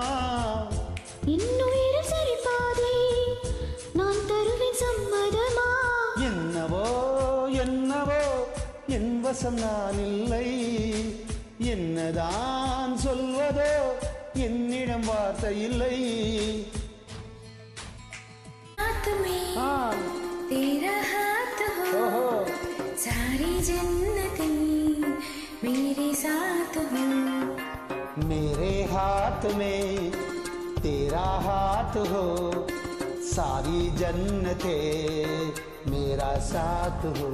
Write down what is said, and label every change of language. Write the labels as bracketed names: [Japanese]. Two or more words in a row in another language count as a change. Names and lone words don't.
[Tamil] இன்னுயிர் சரி பாதி நான் தருவேன். சம்மதமா என்னவோ என்னவோ என் வசம் நான் இல்லை. என்னதான் சொல்வதோ என்னிடம் வார்த்தை இல்லை. [Hindi] हाथ में तेरा हाथ हो, सारी जन्नतें मेरे साथ हो. मेरे हाथ में तेरा हाथ हो, सारी जन्नतें मेरा साथ हो.